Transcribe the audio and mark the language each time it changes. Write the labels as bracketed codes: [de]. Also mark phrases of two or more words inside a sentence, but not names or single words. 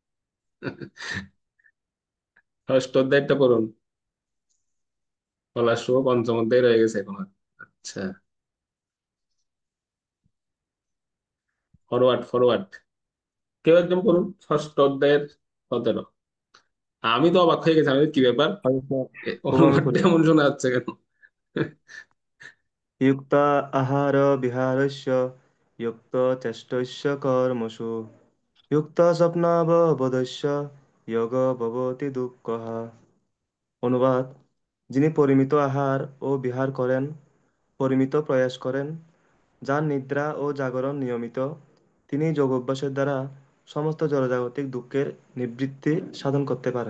[bn] ষষ্ঠ অধ্যায়টা পড়ুন, পলাশ শুভ পঞ্চম অধ্যায় রয়ে গেছে এখন। আচ্ছা, [en] forward forward, [bn] কেউ একদম পড়ুন ষষ্ঠ অধ্যায়ের 17। আমি তো অবাক হয়ে গেছি, আমি বলি, কি ব্যাপার, প্রভু আমি অনুবাদটা পড়ি। এমন শোনা যাচ্ছে কেন? [sa] युक्त आहार विहारस्य युक्त चेष्टस्य कर्मसु युक्त स्वप्नावबोधस्य যোগ ভবতি দুঃখঃ। [bn] অনুবাদ: যিনি পরিমিত আহার ও বিহার করেন, পরিমিত প্রয়াস করেন, যার নিদ্রা ও জাগরণ নিয়মিত, তিনি যোগ অভ্যাসের দ্বারা সমস্ত জড়জাগতিক দুঃখের নিবৃত্তি সাধন করতে পারেন।